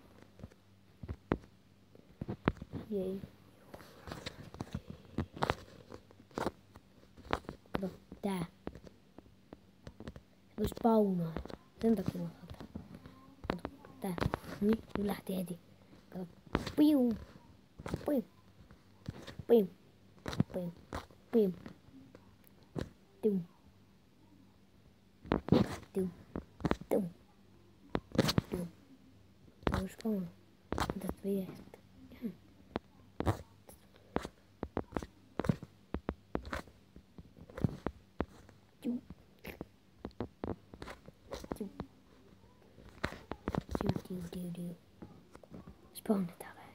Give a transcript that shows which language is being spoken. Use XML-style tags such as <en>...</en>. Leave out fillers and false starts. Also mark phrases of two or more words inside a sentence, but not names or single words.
<fi>Jei. Kato, tää. Se voi spawnaa. Sen takia mä otan. Kato, tää. Niin, nyt lähti heti. Kato. Piu. Piu. Piu. Piu. Piu. Tum. Tum. Tum. Tum. Olisiko mun? Tätä viestiä. Spawnataan vähän.</fi>